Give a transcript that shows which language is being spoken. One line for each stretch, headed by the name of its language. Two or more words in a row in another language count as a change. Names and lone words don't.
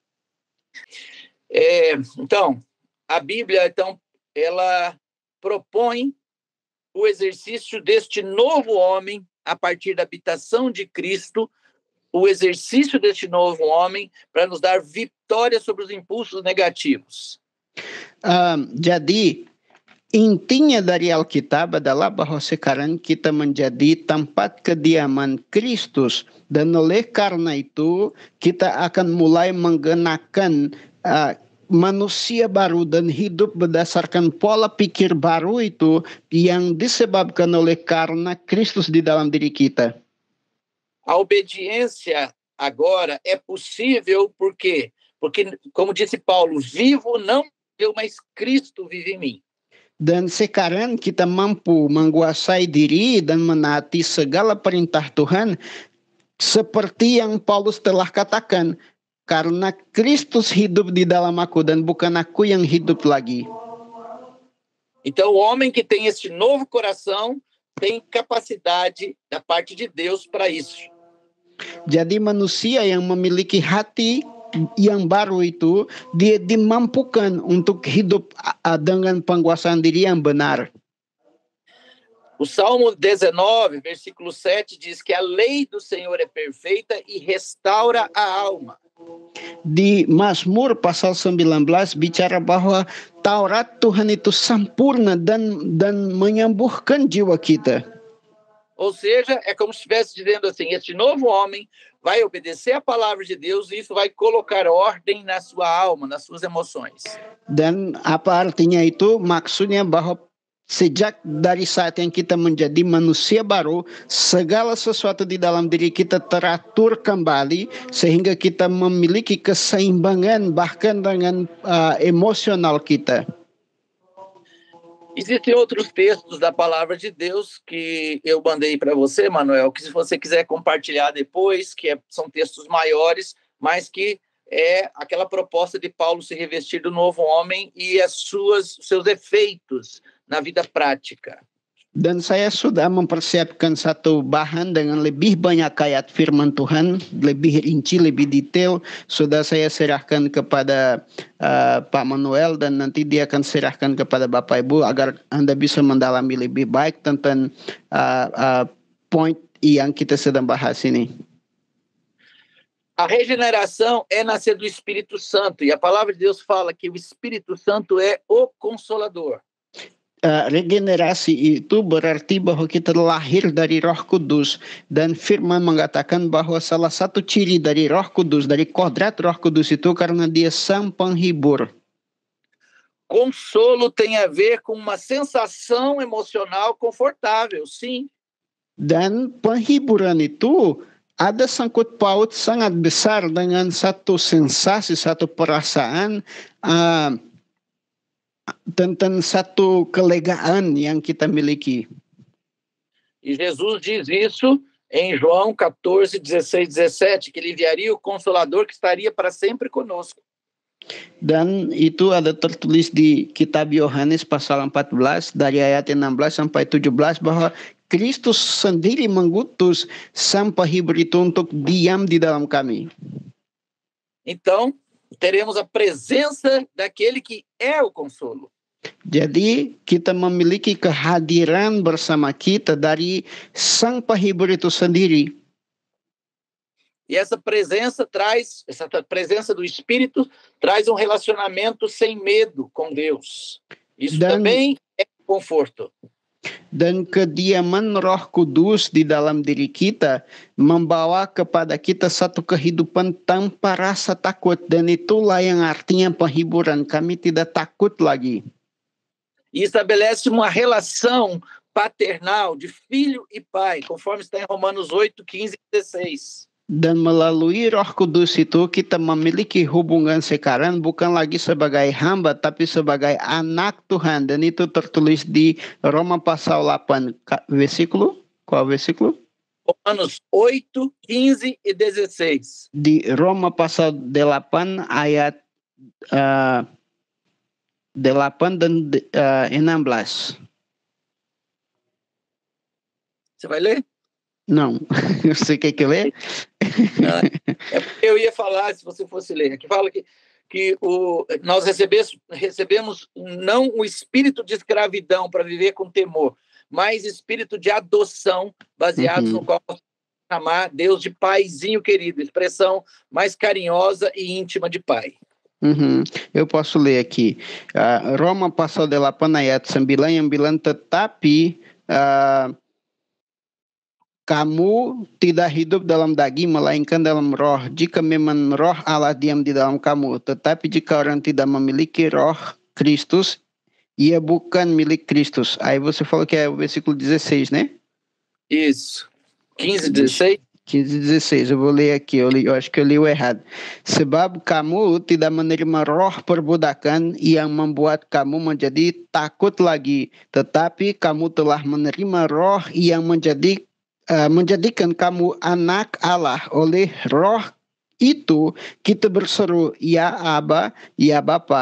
Portuguese: Então, a Bíblia, ela propõe o exercício deste novo homem a partir da habitação de Cristo, o exercício deste novo homem para nos dar vitória sobre os impulsos negativos.
Indonesian: Jadi intinya dari Alkitab adalah bahwa sekarang kita menjadi tempat kediaman Kristus dan oleh karena itu kita akan mulai menggenakan manusia baru dan hidup berdasarkan pola pikir baru itu yang disebabkan oleh karena Kristus di dalam diri kita.
Portuguese: A obediência agora é possível porque como disse Paulo, vivo não eu, mas Cristo vive em mim.
Indonesian: Dan sekarang kita mampu menguasai diri dan menaati segala perintah Tuhan seperti yang Paulus telah katakan, karena Kristus hidup di dalam aku dan bukan aku yang hidup lagi.
Portuguese: Então o homem que tem este novo coração tem capacidade da parte de Deus para isso.
Indonesian: Jadi manusia yang memiliki hati yang baru itu dia dimampukan untuk hidup dengan penguasaan diri yang benar.
Portuguese: O Salmo 19, versículo 7 diz que a lei do Senhor é perfeita e restaura a alma.
Indonesian: Di Mazmur pasal 19 bicara bahwa Taurat Tuhan itu sempurna dan menyembuhkan jiwa kita.
Portuguese: Ou seja, é como se estivesse dizendo assim, este novo homem vai obedecer a palavra de Deus e isso vai colocar ordem na sua alma, nas suas emoções.
Indonesian: Dan apa artinya itu? Maksudnya bahwa sejak dari saat yang kita menjadi manusia baru, segala sesuatu di dalam diri kita teratur kembali sehingga kita memiliki keseimbangan bahkan dengan emosional kita.
Portuguese: Existem outros textos da palavra de Deus que eu mandei para você, Manuel, que se você quiser compartilhar depois, são textos maiores, mas que é aquela proposta de Paulo se revestir do novo homem e seus efeitos na vida prática.
Indonesian: Dan saya sudah mempersiapkan satu bahan dengan lebih banyak ayat firman Tuhan, lebih rinci, lebih detail. Sudah saya serahkan kepada Pak Manuel dan nanti dia akan serahkan kepada Bapak Ibu agar Anda bisa mendalami lebih baik tentang point yang kita sedang bahas ini.
Portuguese: A regeneração é nascer do Espírito Santo, e a palavra de Deus fala que o Espírito Santo é o Consolador.
Indonesian: Regenerasi itu berarti bahwa kita lahir dari Roh Kudus, dan firman mengatakan bahwa salah satu ciri dari Roh Kudus, dari kodrat Roh Kudus itu karena dia sang penghibur.
Portuguese: Consolo tem a ver com uma sensação emocional confortável, sim.
Indonesian: Dan penghiburan itu ada sangkut paut sangat besar dengan satu sensasi, satu perasaan tentang satu kelegaan yang kita miliki.
Portuguese: E Jesus diz isso em João 14, 16, 17, que ele enviaria o Consolador que estaria para sempre conosco.
Indonesian: Dan itu ada tertulis di kitab Yohanes pasal 14 dari ayat 16 sampai 17 bahwa Kristus sendiri mengutus sang penghibur itu untuk diam di dalam kami.
Portuguese: Então, teremos a presença daquele que é o consolo.
Indonesian: Jadi kita memiliki kehadiran bersama kita dari sang penghibur itu sendiri.
Portuguese: E essa presença do Espírito traz um relacionamento sem medo com Deus. Isso também é conforto.
Indonesian: Dan kediaman Roh Kudus di dalam diri kita membawa kepada kita satu kehidupan tanpa rasa takut, dan itulah yang artinya penghiburan. Kami tidak takut lagi.
Portuguese: E estabelece uma relação paternal de filho e pai, conforme está em Romanos 8, 15 e 16.
Indonesian: Dan melalui Roh Kudus itu kita memiliki hubungan sekarang bukan lagi sebagai hamba tapi sebagai anak Tuhan, dan itu tertulis di Roma pasal 8 versículo.
Portuguese: Qual versículo? Romanos 8, 15 e 16.
Indonesian: Di Roma pasal 8 ayat 8 dan 16.
Portuguese: Você vai ler? Não, você quer que eu leia? Eu ia falar, se você fosse ler, que fala que nós recebemos não o espírito de escravidão para viver com temor, mas espírito de adoção, baseados no qual chamar Deus de paizinho querido, expressão mais carinhosa e íntima de pai. Eu posso ler aqui.
Indonesian: Roma pasal 8 ayat 9 yang bilang, tetapi kamu tidak hidup dalam daging, melainkan dalam roh. Jika memang roh Allah diam di dalam kamu. Tetapi jika orang tidak memiliki roh Kristus, ia bukan milik Kristus.
Portuguese: Aí você falou que é o versículo 16, né? Isso. 15, 16? 15, 16. Eu vou ler aqui. Eu acho que eu li o errado.
Indonesian: Sebab kamu tidak menerima roh perbudakan yang membuat kamu menjadi takut lagi. Tetapi kamu telah menerima roh yang menjadikan kamu anak Allah. Oleh roh itu kita berseru, ya Aba, ya Bapa.